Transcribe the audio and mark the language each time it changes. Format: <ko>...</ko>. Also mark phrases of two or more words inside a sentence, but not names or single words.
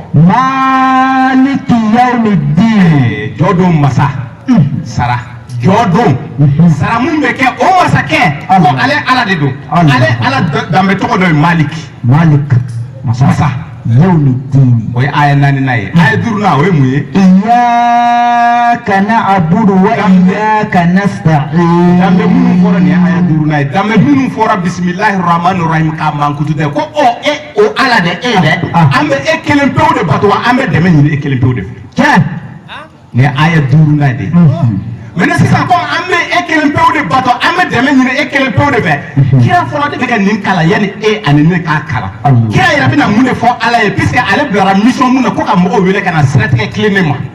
<ar>مالك يوم الدين</ar> <bm>jɔ don masa sara jɔ don sara mun bɛ kɛ o masakɛ ko ale ala de don ale ala danbe tɔgɔ dɔ ye Malik masa Yawmiddin o ye aya 4nan ye aya 5nan o ye mun ye</bm> <ar>إياك نعبد وإياك نستعين</ar> <bm>danbe minnu fɔra nin ye aya 5nan ye danbe minnu fɔra</bm> <ar>بسم الله الرحمن الرحيم</ar> <bm>k'a mankutu tɛ ko o ala de dɛ an bɛ e kelen pewu de bato wa an bɛ dɛmɛ ɲini e kelen pewu de fɛ tiɲɛ nin ye aya 5nan de mais sisan comme an bɛ e kelen pewu de bato an bɛ dɛmɛ ɲini e kelen pewu de fɛ kira fɔlɔ de bɛ ka nin kalan yanni e ani ne k'a kalan kira yɛrɛ bɛna mun de fɔ ala ye puisque ale bilara mission mun na ko ka mɔgɔw wele ka na siratigɛ tilennen ma</bm>